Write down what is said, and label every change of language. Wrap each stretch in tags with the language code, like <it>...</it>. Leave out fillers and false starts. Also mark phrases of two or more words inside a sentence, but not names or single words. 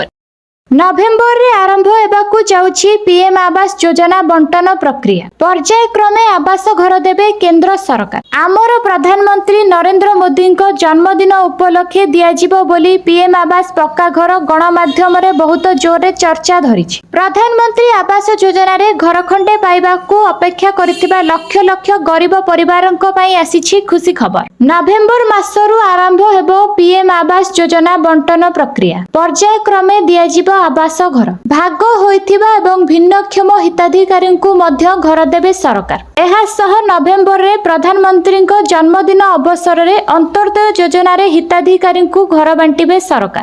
<or>ନଭେମ୍ବର ରେ ଆରମ୍ଭ ହେବାକୁ ଯାଉଛି ପିଏମ ଆବାସ ଯୋଜନା ବଣ୍ଟନ ପ୍ରକ୍ରିୟା। ପର୍ଯ୍ୟାୟକ୍ରମେ ଆବାସ ଘର ଦେବେ କେନ୍ଦ୍ର ସରକାର। ଆମର ପ୍ରଧାନମନ୍ତ୍ରୀ ନରେନ୍ଦ୍ର ମୋଦୀ ଜନ୍ମଦିନ ଉପଲକ୍ଷେ ଦିଆଯିବ ବୋଲି ପିଏମ ଆବାସ ପକ୍କା ଘର ଗଣମାଧ୍ୟମ ରେ ବହୁତ ଜୋର ରେ ଚର୍ଚ୍ଚା ଧରିଛି। ପ୍ରଧାନମନ୍ତ୍ରୀ ଆବାସ ଯୋଜନା ରେ ଘର ଖଣ୍ଡେ ପାଇବାକୁ ଅପେକ୍ଷା କରିଥିବା ଲକ୍ଷ ଲକ୍ଷ ଗରିବ ପରିବାରଙ୍କ ପାଇଁ ଆସିଛି ଖୁସି ଖବର। ନଭେମ୍ବର ମାସରୁ ଆରମ୍ଭ ହେବ ପିଏମ ଆବାସ ଯୋଜନା ବଣ୍ଟନ ପ୍ରକ୍ରିୟା। ପର୍ଯ୍ୟାୟକ୍ରମେ ଦିଆଯିବ ଆବାସ ଘର। ଭାଗ ହୋଇଥିବା ଏବଂ ଭିନ୍ନକ୍ଷମ ହିତାଧିକାରୀଙ୍କୁ ମଧ୍ୟ ଘର ଦେବେ ସରକାର। ଏହା ସହ ନଭେମ୍ବର ରେ ପ୍ରଧାନମନ୍ତ୍ରୀ ଜନ୍ମଦିନ ଅବସର ରେ ଅନ୍ତ୍ୟୋଦୟ ଯୋଜନା ରେ ହିତାଧିକାରୀଙ୍କୁ ଘର ବାଣ୍ଟିବେ ସରକାର।</or>